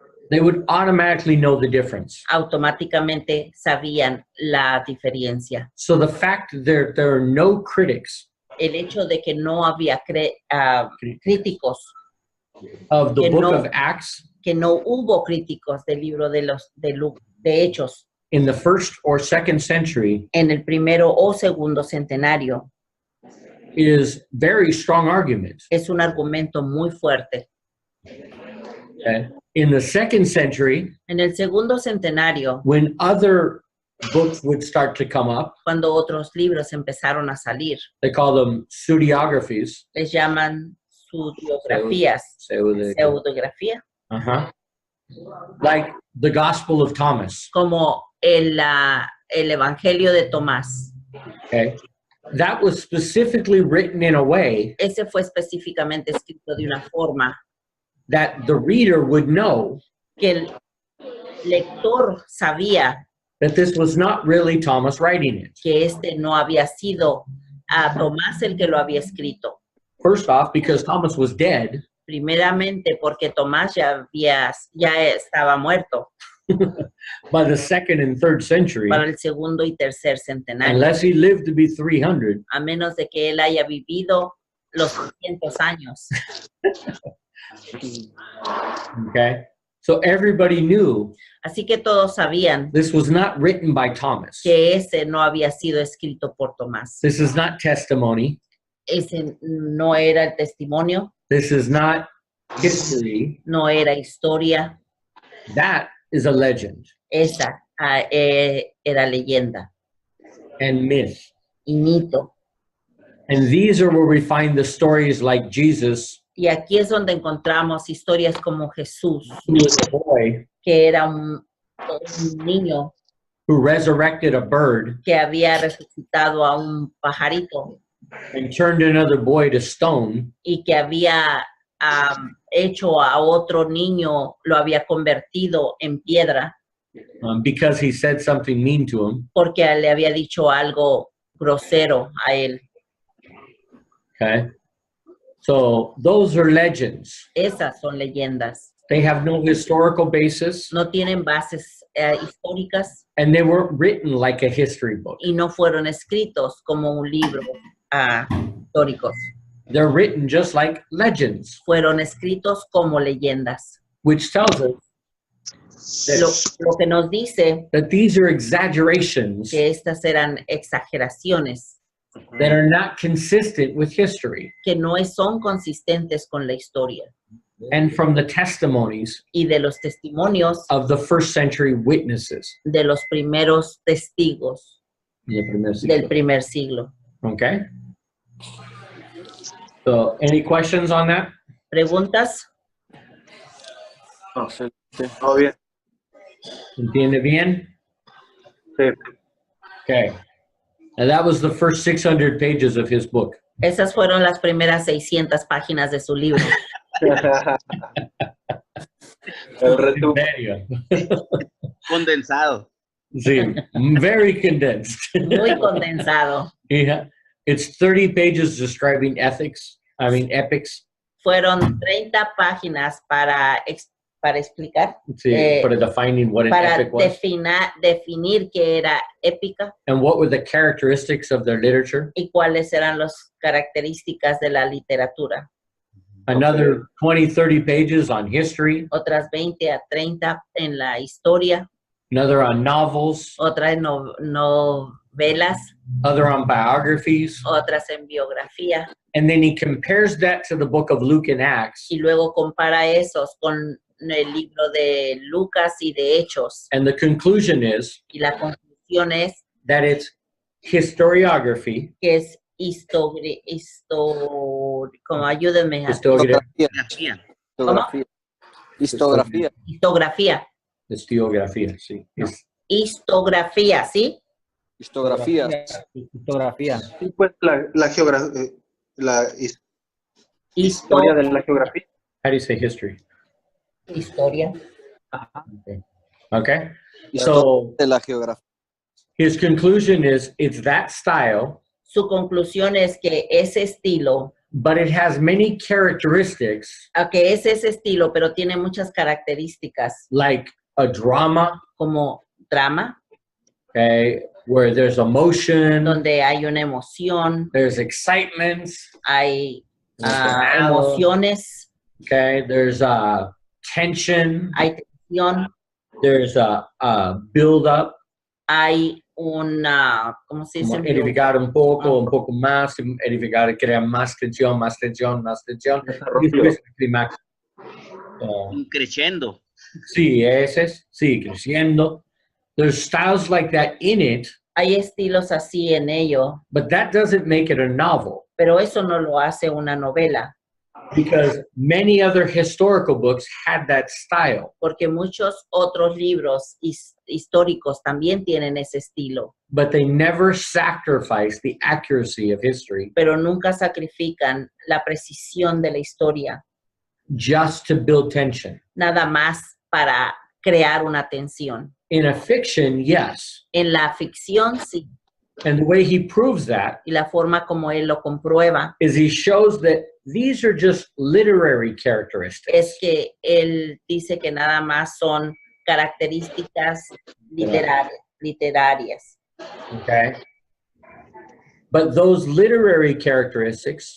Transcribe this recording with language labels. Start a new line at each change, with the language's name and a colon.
English: They would automatically know the difference.
Spanish: Automáticamente sabían la diferencia.
English: So the fact that there are no critics
Spanish: El hecho de que no había críticos,
English: of the
Spanish: Que
English: book
Spanish: no-
English: of Acts
Spanish: que no hubo críticos del libro de Hechos
English: in the first or second century
Spanish: en el primero o segundo centenario
English: is very strong argument.
Spanish: es un argumento muy fuerte.
English: Okay? In the second century,
Spanish: En el segundo centenario,
English: when other books would start to come up,
Spanish: cuando otros libros empezaron a salir,
English: they call them pseudiographies.
Spanish: les llaman pseudiografías, pseudografía,
English: Uh-huh. Like the Gospel of Thomas.
Spanish: como el Evangelio de Tomás.
English: Okay. That was specifically written in a way
Spanish: Ese fue específicamente escrito de una forma
English: that the reader would know
Spanish: que el lector sabía
English: that this was not really Thomas writing it.
Spanish: que este no había sido a Tomás el que lo había escrito.
English: First off, because Thomas was dead,
Spanish: Primeramente porque Tomás ya estaba muerto
English: by the second and third century,
Spanish: para el segundo y tercer centenario,
English: unless he lived to be 300.
Spanish: a menos de que él haya vivido los 300 años.
English: Okay. So everybody knew
Spanish: Así que todos sabían
English: this was not written by Thomas.
Spanish: que ese no había sido escrito por Tomás.
English: This is not testimony.
Spanish: Ese no era el testimonio,
English: This is not history.
Spanish: no era historia.
English: That is a legend
Spanish: Esa era leyenda
English: and myth.
Spanish: y mito.
English: And these are where we find the stories like Jesus,
Spanish: Y aquí es donde encontramos historias como Jesús,
English: who was a boy
Spanish: que era un niño
English: who resurrected a bird
Spanish: que había resucitado a un pajarito
English: and turned another boy to stone
Spanish: y que había hecho a otro niño, lo había convertido en piedra
English: because he said something mean to him.
Spanish: porque le había dicho algo grosero a él.
English: Okay. So those are legends.
Spanish: Esas son leyendas.
English: They have no historical basis
Spanish: No tienen bases históricas
English: and they weren't written like a history book.
Spanish: y no fueron escritos como un libro históricos.
English: They're written just like legends,
Spanish: Fueron escritos como leyendas.
English: which tells us
Spanish: Lo que nos dice
English: that these are exaggerations
Spanish: que estas eran exageraciones
English: that are not consistent with history
Spanish: que no son consistentes con la historia
English: and from the testimonies
Spanish: y de los testimonios
English: of the first century witnesses.
Spanish: de los primeros testigos del primer siglo.
English: Okay. So, any questions on that?
Spanish: ¿Preguntas? Excelente. Todo bien. ¿Entiende bien? Sí.
English: Okay. And that was the first 600 pages of his book.
Spanish: Esas fueron las primeras 600 páginas de su libro. El En resumen. serio. Condensado. Sí,
English: very condensed.
Spanish: Muy condensado.
English: Yeah. It's 30 pages describing epics.
Spanish: Fueron 30 páginas para explicar, Sí,
English: for defining what an
Spanish: para
English: epic was.
Spanish: definir qué era épica
English: And what were the characteristics of their literature.
Spanish: y cuáles eran las características de la literatura.
English: Another 20, 30 pages on history.
Spanish: Otras 20 a 30 en la historia,
English: Another on novels.
Spanish: otras novelas,
English: Other on biographies.
Spanish: otras en biografía.
English: And then he compares that to the book of Luke and Acts.
Spanish: Y luego compara esos con el libro de Lucas y de Hechos.
English: And the conclusion is
Spanish: Y la conclusión es
English: that it's historiography,
Spanish: que es como ayúdenme, Grafía. Histografía. histografía. historiografía, sí. Histografía, ¿sí? Histografía. Fotografía. Sí, pues la geografía, la historia de la geografía.
English: How do you say history?
Spanish: Historia.
English: Okay.
Spanish: Historia
English: So
Spanish: de la geografía.
English: his conclusion is it's that style,
Spanish: Su conclusión es que ese estilo,
English: but it has many characteristics
Spanish: que es ese estilo, pero tiene muchas características
English: like a drama,
Spanish: como drama,
English: okay, where there's emotion,
Spanish: donde hay una emoción,
English: there's excitement,
Spanish: hay
English: there's
Spanish: emociones,
English: okay, there's tension,
Spanish: hay tensión,
English: there's build up,
Spanish: hay una, ¿cómo se dice? como edificar un poco más, edificar, crear más tensión, más tensión, más tensión. Desarrollo. Clímax. Un crescendo. Sí, ese es, sí, creciendo.
English: There's styles like that in it,
Spanish: Hay estilos así en ello,
English: but that doesn't make it a novel
Spanish: pero eso no lo hace una novela,
English: because many other historical books had that style,
Spanish: porque muchos otros libros históricos también tienen ese estilo,
English: but they never sacrifice the accuracy of history
Spanish: pero nunca sacrifican la precisión de la historia,
English: just to build tension.
Spanish: nada más para crear una tensión.
English: In a fiction, yes.
Spanish: En la ficción, sí,
English: And the way he proves that
Spanish: y la forma como él lo comprueba
English: is he shows that these are just literary characteristics.
Spanish: es que él dice que nada más son características literarias.
English: Okay. But those literary characteristics,